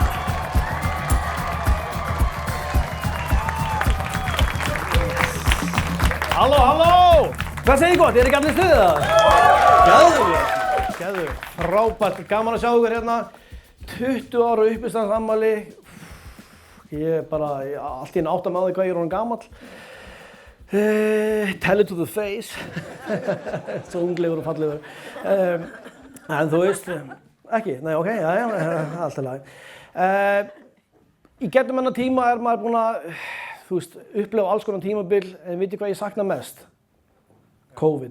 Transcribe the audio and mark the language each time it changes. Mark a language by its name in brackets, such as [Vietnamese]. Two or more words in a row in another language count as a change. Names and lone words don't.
[Icelandic] Halló, halló! Hvað segir gott? Ekki allir stuðið það? Geðveikt. Frábært, gaman að sjá ykkur hérna. 20 ára uppistandsammæli. Ég er bara allt í einu átta með á því hvað ég er orðinn gamall. [English] Tell it to the face. [Icelandic] Svo unglegur og fallegur. En þú veist, ekki? Nei, ok, já, allt í lagi. Í gegnum þennan tíma er maður búinn að þú veist, upplefa alls konar tímabil, en veitir hvað ég sakna mest? COVID.